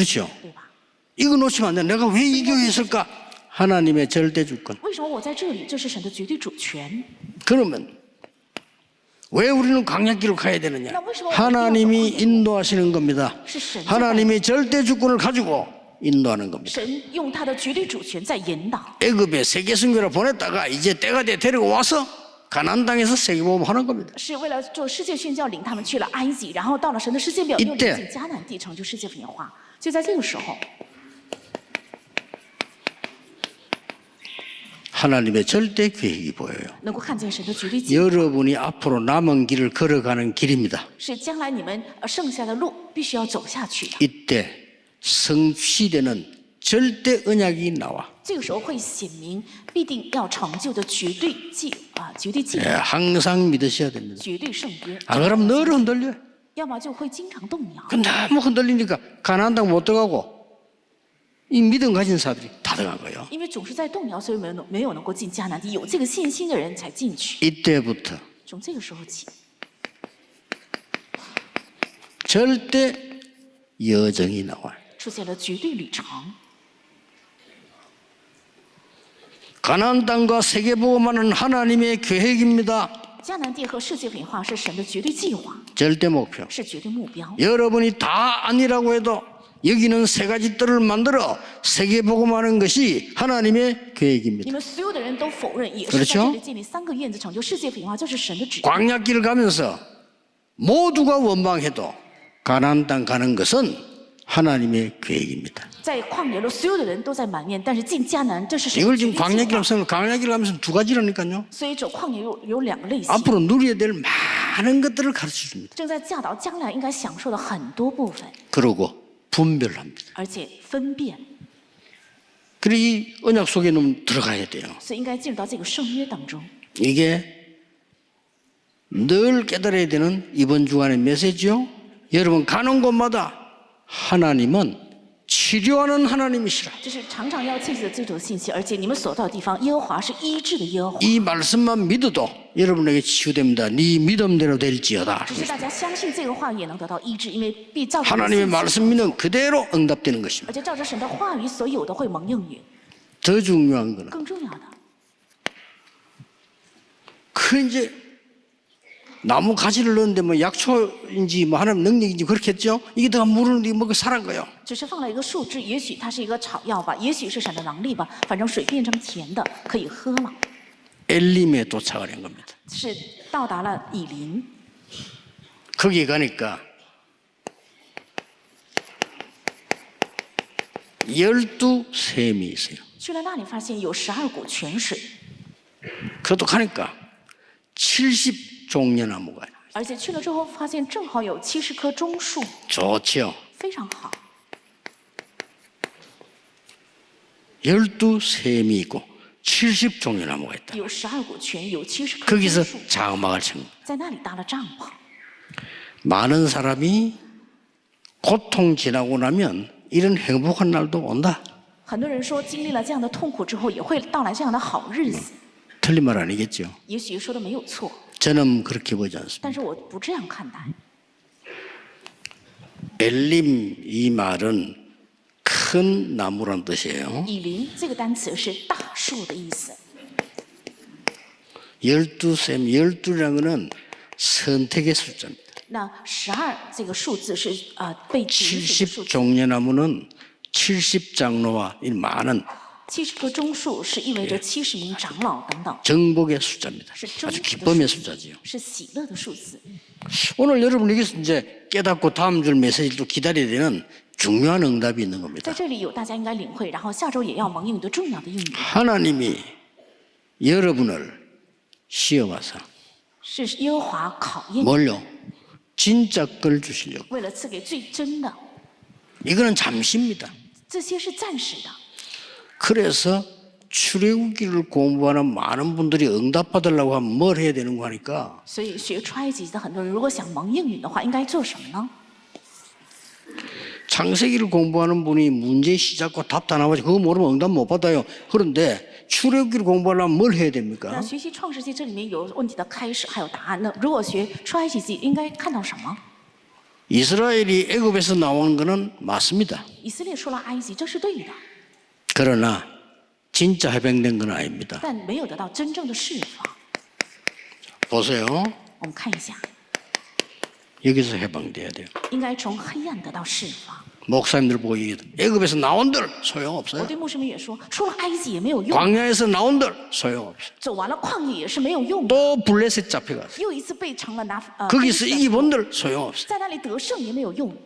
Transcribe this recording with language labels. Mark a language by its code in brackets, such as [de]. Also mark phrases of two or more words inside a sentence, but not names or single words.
[ko] 그렇죠. [zh] 对吧？ [ko] 이거 놓치면 안 돼. 내가 왜 이 교회에 있을까? 하나님의 절대 주권. [zh] 为什么我在这里？这是神的绝对主权。 [ko] 그러면 왜 우리는 광야길로 가야 되느냐? 하나님이 인도하시는 겁니다. 하나님이 절대 주권을 가지고 인도하는 겁니다. [zh] 神用他的绝对主权在引导。 [ko] 애굽에 세계 선교를 보냈다가 이제 때가 돼 데리고 와서 가나안 땅에서 세계복음 하는 겁니다. [zh] 是为了做世界宣教，领他们去了埃及，然后到了神的世界表，又领 [ko] 이때 [zh] 进迦南地，成就世界文化。就在这个时候， [ko] 하나님의 절대 계획이 보여요. [zh] 能够看见神的绝对计划， [ko] 여러분이 앞으로 남은 길을 걸어가는 길입니다. [zh] 是将来你们剩下的路必须要走下去的。 [ko] 이때 성취되는 절대 언약이 나와. [zh] 这个时候会显明必定要成就的绝对计 [ko] 예, [zh] 划， [ko] 항상 믿으셔야 됩니다. [zh] 绝对圣约。 [ko] 안 그러면 늘 흔들려요. [zh] 要么就会经常动摇。 [ko] 그 너무 흔들리니까 가나안 땅 못 들어가고 이 믿음 가진 사람들이 다 들어간 거예요. [zh] 因为总是在动摇，所以没有能够进迦南地。有这个信心的人才进去。 [ko] 이때부터 [zh] 从这个时候起， [ko] 절대 여정이 나와요. [zh] 出现了绝对旅程。 [ko] 가나안 땅과 세계복음하는 하나님의 계획입니다. [zh] 迦南地和世界文化是神的绝对计划， [ko] 절대 목표. [zh] 是绝对目标。 [ko] 여러분이 다 아니라고 해도 여기는 세 가지 뜰을 만들어 세계복음하는 것이 하나님의 [zh] 你 [ko] 계획입니다. [zh] 们所有的人都否认，也是 [ko] 그렇 [zh] 在 [ko] 죠 [zh] 这里建立3个院子，成就世界文化，这是神的旨意。 [ko] 광야길을 가면서 모두가 원망해도 가나안 땅 가는 것은 하나님의 계획입니다. [zh] 在旷野中，所有的人都在埋怨，但是进迦南，这是神 [ko] 이걸 [zh] 的 [ko] 지금 [zh] 决定计划。 [ko] 광야길 하면서 두 가지라니까요. [zh] 所以走旷野有两个类型， [ko] 앞으로 누려야 될 많은 것들을 가르쳐 줍니다. [zh] 正在教导将来应该享受的很多部分， [ko] 그러고 분별합니다. [zh] 而且分辨， [ko] 그리고 이 언약 속에 는 들어가야 돼요. [zh] 所以应该进入到这个圣约当中。 [ko] 이게 늘 깨달아야 되는 이번 주간의 메시지요. 여러분 가는 곳마다 하나님은 치료하는 하나님이시라. [zh] 这是常常要记住的这种信息，而且你们所到的地方，耶和华是医治的耶和华。 [ko] 이 말씀만 믿어도 여러분에게 치유됩니다. 네 믿음대로 될지어다. [zh] 只是大家相信这个话语也能得到医治，因为必照着 [ko] 하나님의 [zh] 信心 [ko] 말씀이는 그대로 응답되는 것입니다. [zh] 而且照着神的话语所有的会蒙应允。 [ko] 더 중요한 거는 [zh] 更重要的， [ko] 그 이제 나무 가지를 넣는데 뭐 약초인지 뭐 하나님 능력인지 그렇겠죠. 이게 다 물을 먹고 살은 거예요. [zh] 只是放了一个树枝，也许它是一个草药吧，也许是神的能力吧，反正水变成甜的，可以喝了。 [ko] 엘림에 도착을 한 겁니다. [zh] 是到达了以琳， [ko] 거기 가니까 12샘이 있어요. [zh] 去了那里发现有12股泉水， [ko] 그것도 가니까 70종려나무가 [zh] 而且去了之后发现正好有70棵棕树， [ko] 좋죠. [zh] 非常好。 [ko] 12샘이 있고 70종려나무가 있다. [zh] 有12股泉，有70棵棕 [ko] 거기서 [zh] 树， [ko] 장막을 친 겁니다. [zh] 在那里搭了帐篷。 [ko] 많은 사람이 고통 지나고 나면 이런 행복한 날도 온다. [zh] 很多人说，经历了这样的痛苦之后，也会到来这样的好日子。 [ko] 틀린 말 아니겠죠. [zh] 也许说的没有错， [ko] 저는 그렇게 보지 않습니다. [zh] 但是我不这样看待。 [ko] 엘림 이 말은 큰 나무란 뜻이에요. [zh] 以琳这个单词是大树的意思， [ko] 12샘, 12라는 거는 선택의 숫자입니다. [zh] 那12这个数字是被指示的数字。 [ko] 70종려나무는 70장로와 이 많은 [zh] 70 棵棕树是意味着70名长老等等， [ko] 정복의 숫자입니다. [zh] 是征 [ko] 아주 [zh] 服的 [ko] 기쁨의 [zh] 数字 [ko] 숫자지요. ， [zh] 是喜乐的数字。 [ko] 오늘 여러분 여기서 이제 깨닫고 다음 줄 메시지도 기다려야 되는 중요한 응답이 있는 [zh] 在 [ko] 겁니다. [zh] 这里有大家应该领会，然后下周也要蒙应允的重要的应允， [ko] 하나님이 여러분을 시험하사 [zh] 是耶和华考验你， [ko] 뭘요? 진짜 걸 주시려고. [zh] 为了赐给最真的， [ko] 이거는 잠시입니다. [zh] 这些是暂时的。 [ko] 그래서 출애굽기를 공부하는 많은 분들이 응답받으려고 하면 뭘 해야 되는 거 하니까 [zh] 所以学出埃及的很多人，如果想蒙应允的话，应该做什么呢？ [ko] 창세기를 공부하는 분이 문제 시작과 답 다 나와서 그거 모르면 응답 못 받아요. 그런데 출애굽기를 공부하려면 뭘 해야 [zh] 那 [ko] 됩니까? [zh] 学习创世纪这里面有问题的开始，还有答案。那如果学出埃及记，应该看到什么？ [ko] 이스라엘이 애굽에서 나온 거는 맞습니다. [zh] 以色列出了埃及，这是对的， [ko] 그러나 진짜 해방된 건 아닙니다. [zh] 但没有得到真正的释放。 [ko] 보세요. [zh] 我们看一下， [ko] 여기서 해방돼야 돼요. [zh] 应该从黑暗得到释放。 [ko] 목사님들 보고 얘기해도 애굽에서 나온들 [zh] 我 [ko] 소용없어요. [zh] 对牧师们也说，出了埃及也没有用， [ko] 광야에서 나온들 소용없어요. [zh] 走完了旷野也是没有用的， [ko] 또 블레셋 잡혀갔어요. [zh] 又一次被成了非 [ko] 거기서 [zh] 利士 [ko] 이기본들 소용없어요. [zh] 在那里得胜也没有用，